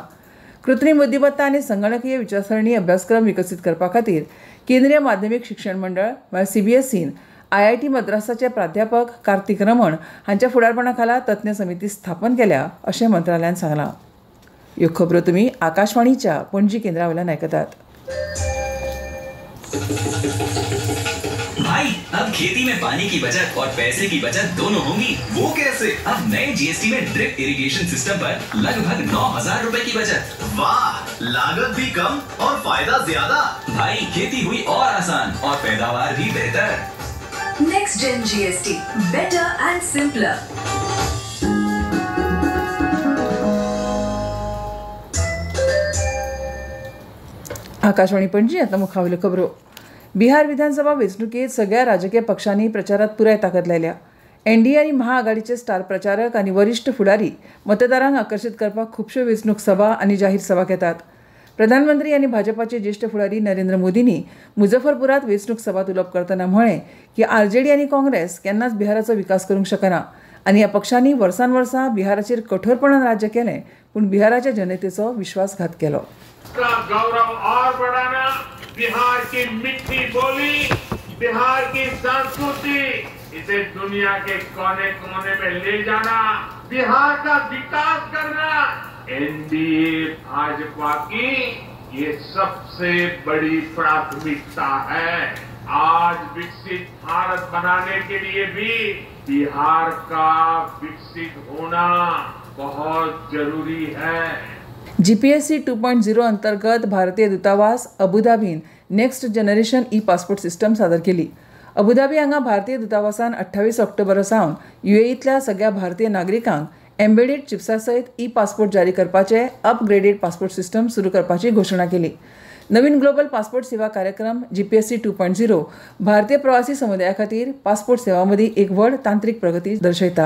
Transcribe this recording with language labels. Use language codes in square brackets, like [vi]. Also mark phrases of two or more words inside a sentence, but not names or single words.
[kok] कृत्रीम बुद्धिमत्ता आनी संगणकीय विचारसरणी अभ्यासक्रम विकसीत करपा खातीर केंद्रीय माध्यमीक शिक्षण मंडळ म्हळ्यार CBSEन IIT मद्रासाचे प्राध्यापक कार्तिक रमण हांच्या फुडारपणा खाला तज्ञ समिती स्थापन केल्या अशें मंत्रालयान सांगलां. ह्यो खबरो तुमी आकाशवाणीच्या पणजी केंद्रा वयल्यान आयकतात. [hi] अब खेती में पानी की बचत और पैसे की बचत दोनों होंगी। वो कैसे? अब नए जीएसटी में [en] drip irrigation system [hi] पर लगभग 9,000 रुपए की बचत। वाह, लागत भी कम और फायदा ज्यादा। भाई, खेती हुई और आसान और पैदावार भी बेहतर। [en] next gen GST, better and simpler. [kok] आकाशवाणी पणजी. आता मुखावल्यो खबरो. बिहार विधानसभा वेंचणुकेत सगळ्या राजकीय पक्षांनी प्रचारात पुराय ताकद लायल्या. एनडीए आनी महाआघाडीचे स्टार प्रचारक आनी वरिष्ठ फुडारी मतदारांक आकर्शीत करपाक खुबश्यो वेंचणूक सभा आनी जाहीर सभा घेतात. प्रधानमंत्री आनी भाजपाचे ज्येष्ठ फुडारी नरेंद्र मोदींनी मुझफ्फरपुरात वेंचणूक सभात उलोवप करतना म्हळें की आरजेडी आनी काँग्रेस केन्नाच बिहाराचो विकास करूंक शकना आनी ह्या पक्षांनी वर्सान वर्सां बिहाराचेर कठोरपणान राज्य केलें पूण बिहाराच्या जनतेचो विश्वासघात केलो. [hi] का गौरव और बढ़ाना, बिहार की मिठी बोली, बिहार की संस्कृति, इसे दुनिया के कोने कोने में ले जाना, बिहार का विकास करना एनडीए भाजपा की ये सबसे बड़ी प्राथमिकता है. आज विकसित भारत बनाने के लिए भी बिहार का विकसित होना बहुत जरूरी है. [kok] जीपीएससी 2.0 अंतर्गत भारतीय दूतावास अबुधाबीन [en] next generation e passport system [kok] सादर केली. अबुधाबी हांगा भारतीय दूतावासान 28 ऑक्टोबर सावन युएईतल्या सगळ्या भारतीय नागरिकांक एम्बेडेड चिप्सा सयत ई पासपोर्ट जारी करपाचे [en] upgraded passport system [kok] सुरू करपाची घोषणा केली. नवीन [en] global passport [kok] सेवा कार्यक्रम जीपीएससी 2.0 भारतीय प्रवासी समुदाया खातीर पासपोर्ट सेवा मदीं एक व्हड तांत्रीक प्रगती दर्शयता.